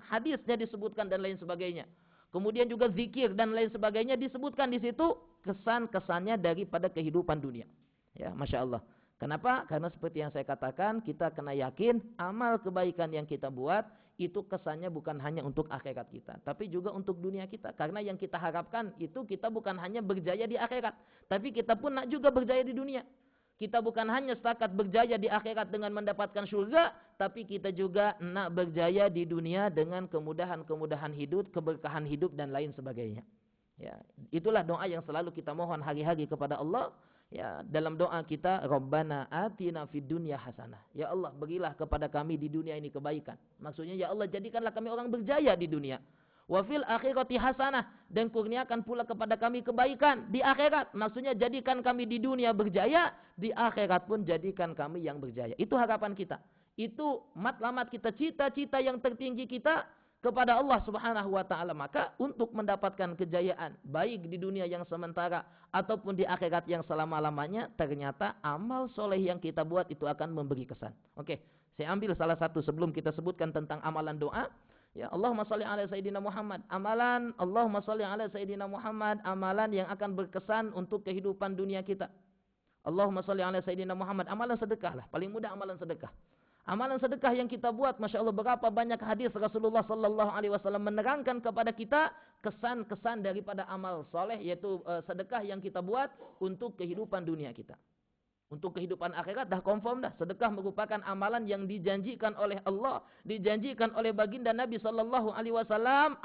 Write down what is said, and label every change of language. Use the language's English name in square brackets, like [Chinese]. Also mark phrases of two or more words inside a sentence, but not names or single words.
[Malay] Hadisnya disebutkan dan lain sebagainya. Kemudian juga zikir dan lain sebagainya disebutkan di situ kesan-kesannya daripada kehidupan dunia. Ya, [Arabic] ما شاء الله. [Malay] Kenapa? Karena seperti yang saya katakan, kita kena yakin amal kebaikan yang kita buat itu kesannya bukan hanya untuk akhirat kita, tapi juga untuk dunia kita. Karena yang kita harapkan itu kita bukan hanya berjaya di akhirat, tapi kita pun nak juga berjaya di dunia. Kita bukan hanya setakat berjaya di akhirat dengan mendapatkan surga, tapi kita juga nak berjaya di dunia dengan kemudahan-kemudahan hidup, keberkahan hidup dan lain sebagainya. Ya, itulah doa yang selalu kita mohon hari-hari kepada Allah. Ya, dalam doa kita, [Arabic] ربنا آتنا في الدنيا حسنة. [Malay] Ya Allah, berilah kepada kami di dunia ini kebaikan. Maksudnya, ya Allah, jadikanlah kami orang berjaya di dunia. [Arabic] وفي الآخرة حسنة, [Malay] dan kurniakan pula kepada kami kebaikan di akhirat. Maksudnya, jadikan kami di dunia berjaya, di akhirat pun jadikan kami yang berjaya. Itu harapan kita. Itu matlamat kita, cita-cita yang tertinggi kita kepada Allah [Arabic] سبحانه وتعالى. [Malay] Maka untuk mendapatkan kejayaan baik di dunia yang sementara ataupun di akhirat yang selama-lamanya, ternyata amal soleh yang kita buat itu akan memberi kesan. Oke, saya ambil salah satu sebelum kita sebutkan tentang amalan doa. Ya, [Arabic] اللهم صل على سيدنا محمد. Amalan اللهم صل على سيدنا محمد, [Malay] amalan yang akan berkesan untuk kehidupan dunia kita. [Arabic] اللهم صل على سيدنا محمد, [Malay] amalan sedekah lah, paling mudah amalan sedekah. Amalan sedekah yang kita buat, [Arabic] ما شاء الله, [Malay] berapa banyak hadis Rasulullah [Arabic] صلى الله عليه وسلم [Malay] menerangkan kepada kita kesan-kesan daripada amal soleh, yaitu sedekah yang kita buat untuk kehidupan dunia kita. Untuk kehidupan akhirat dah confirm dah. Sedekah merupakan amalan yang dijanjikan oleh Allah, dijanjikan oleh baginda Nabi [Arabic] صلى الله عليه وسلم.